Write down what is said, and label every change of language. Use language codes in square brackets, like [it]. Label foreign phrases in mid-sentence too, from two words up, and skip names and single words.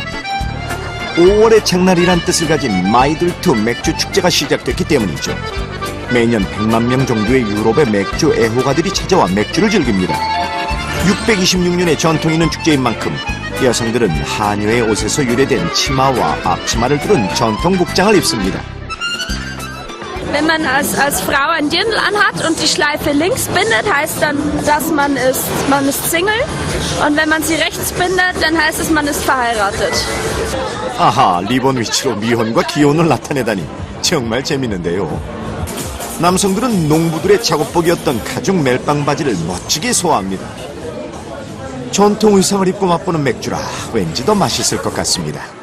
[ko] 5월의 장날이란 뜻을 가진 마이들투 맥주 축제가 시작됐기 때문이죠. 매년 100만 명 정도의 유럽의 맥주 애호가들이 찾아와 맥주를 즐깁니다. 626년의 전통이 있는 축제인 만큼 여성들은 하녀의 옷에서 유래된 치마와 앞치마를 두른 전통 복장을 입습니다. [de] Wenn man als Frau ein Dirndl anhat und die Schleife links bindet, heißt dann, dass man ist Single. Und wenn man sie rechts bindet, dann heißt es, man ist verheiratet. [ko] 아하, 리본 위치로 미혼과 기혼을 나타내다니 정말 재밌는데요. 남성들은 농부들의 작업복이었던 가죽 멜빵 바지를 멋지게 소화합니다. 전통 의상을 입고 맛보는 맥주라 왠지 더 맛있을 것 같습니다.